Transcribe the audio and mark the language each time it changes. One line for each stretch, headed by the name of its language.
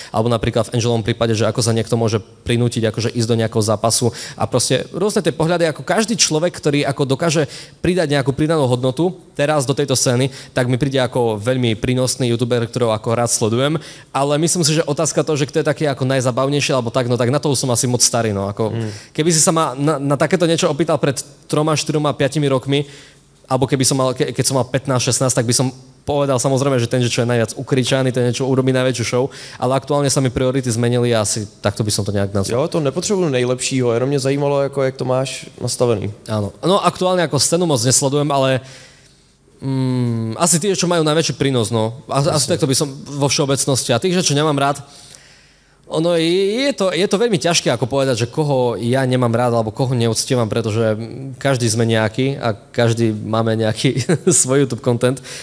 Slovak: Alebo napríklad v Angelovom prípade, že ako sa niekto môže prinútiť akože ísť do nejakého zápasu a proste rôzne tie pohľady, ako každý človek, ktorý ako dokáže pridať nejakú pridanú hodnotu teraz do tejto scény, tak mi príde ako veľmi prínosný youtuber, ktorého ako rád sledujem, ale myslím si, že otázka to, že kto je taký ako najzabavnejší alebo tak, no tak na to už som asi moc starý, no ako keby si sa ma na takéto niečo opýtal pred 3, 4, 5 rokmi, alebo keby som mal, keď som mal 15, 16, tak by som povedal samozrejme, že ten, čo je najviac ukričaný, ten, čo urobí najväčšiu show, ale aktuálne sa mi priority zmenili a asi takto by som to nejak nazval.
Czech: Jo, to nepotřebuji nejlepšího, jenom mě zajímalo, jako, jak to máš nastavený.
Slovak: Áno. No aktuálne ako scénu moc nesledujem, ale asi tí, čo majú najväčší prínos, no. Asi takto by som vo všeobecnosti. A tých, čo nemám rád, ono je to veľmi ťažké ako povedať, že koho ja nemám rád alebo koho neúctievam, pretože každý sme nejaký a každý máme nejaký svoj YouTube content.